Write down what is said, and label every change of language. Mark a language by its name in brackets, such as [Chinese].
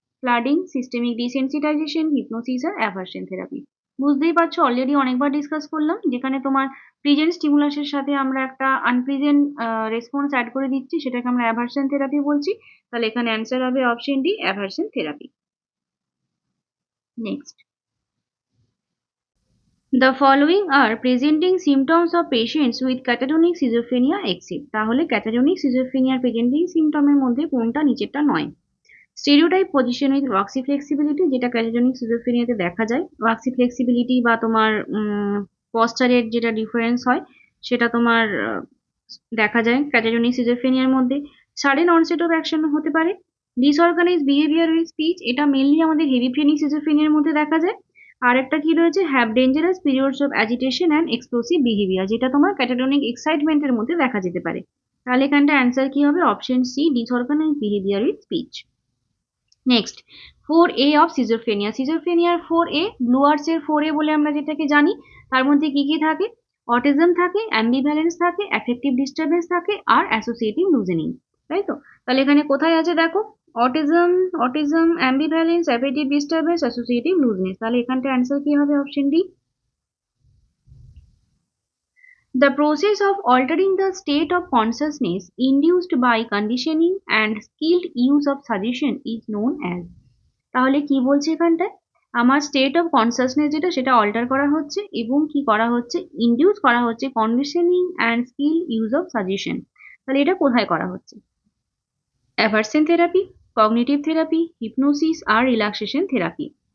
[Bangla] Flooding, systemic desensitisation, hypnosis আর aversion therapy. বুঝতেই পারছো, already অনেকবার ডিসকাস করলাম, যেখানে তোমার প্রিজেন্ট স্টিমুলাসের সাথে আমরা একটা আনপ্রিজেন্ট রেসপন্স অ্যাড করে দিচ্ছি, সেটাকে আমরা অ্যাভার্সন থেরাপি বলছি। তাহলে এখানে অ্যান্সার হবে option D, aversion therapy. [English] Next, the following are presenting symptoms of patients with catatonic schizophrenia except. [Bangla] তাহলে catatonic schizophrenia presenting symptom এর মধ্যে কোনটা নিচেরটা নয়? [English] stereotype position with waxy flexibility, [Bangla] যেটা ক্যাটাজনিক সিজোফ্রেনিয়াতে দেখা যায়। ওয়াক্সি ফ্লেক্সিবিলিটি বা তোমার পশ্চারের যেটা ডিফারেন্স হয়, সেটা তোমার দেখা যায় ক্যাটাজনিক সিজোফ্রেনিয়ার মধ্যে। [English] sudden onset of action [Bangla] হতে পারে। [English] disorganise behaviour with speech, [Bangla] এটা মেনলি আমাদের হেভিফ্রেনিক সিজোফ্রেনিয়ার মধ্যে দেখা যায়। আর একটা কি রয়েছে, [English] have dangerous periods of agitation and explosive behaviour, [Bangla] যেটা তোমার ক্যাটাটনিক এক্সাইটমেন্টের মধ্যে দেখা যেতে পারে। তাহলে এখানটা অ্যান্সার কি হবে, option C, [English] Disorganise behaviour in speech. [Bangla] Next, 4A of schizophrenia. সিজোফ্রেনিয়ার 4A, blue আর্টসের 4A বলে আমরা যেটাকে জানি, তার মধ্যে কি কি থাকে, অটিজম থাকে, অ্যাম্বিভ্যালেন্স থাকে, অ্যাফেক্টিভ ডিস্টারবেন্স থাকে, আর অ্যাসোসিয়েটিভ লুজেনিং, তাই তো? তাহলে এখানে কোথায় আছে দেখো, autism, অ্যাম্বিভ্যালেন্স, affective disturbance, associative looseness. তাহলে এখানটা অ্যান্সার কি হবে, option D. [English] The process of altering the state of consciousness induced by conditioning and skilled use of suggestion is known as। [Bangla] তাহলে কি বলছে এখানটায়, আমার স্টেট অফ কনসাসনেস যেটা সেটা অল্টার করা হচ্ছে এবং কি করা হচ্ছে, ইনডিউস করা হচ্ছে [English] Conditioning and skill use of suggestion. [Bangla] তাহলে এটা কোথায় করা হচ্ছে, aversion therapy, cognitive therapy, hypnosis আর রিল্যাক্সেশন থেরাপি।